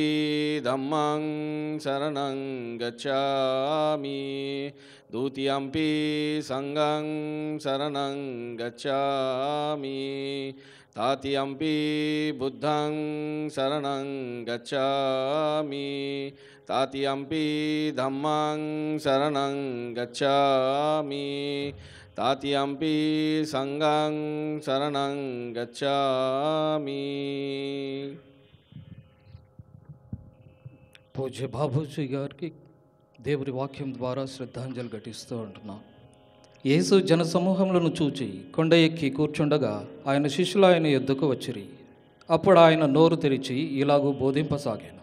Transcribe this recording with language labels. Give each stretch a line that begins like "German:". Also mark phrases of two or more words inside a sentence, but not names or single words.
Pali: धम्मं शरणं गच्छामि द्वितीयंपि संघं शरणं गच्छामि तृतीयंपि बुद्धं शरणं गच्छामि तृतीयंपि धम्मं शरणं गच्छामि तृतीयंपि संघं शरणं गच्छामि।
Telugu: పూజ్య బాబూజీ గారికి దేవుడి వాక్యం ద్వారా శ్రద్ధాంజలి ఘటిస్తూ ఉంటున్నాం. యేసు జన సమూహములను చూచి కొండ ఎక్కి కూర్చుండగా ఆయన శిష్యులు ఆయన యొద్దకు వచ్చిరి. అప్పుడు ఆయన నోరు తెరిచి ఇలాగూ బోధింపసాగాను.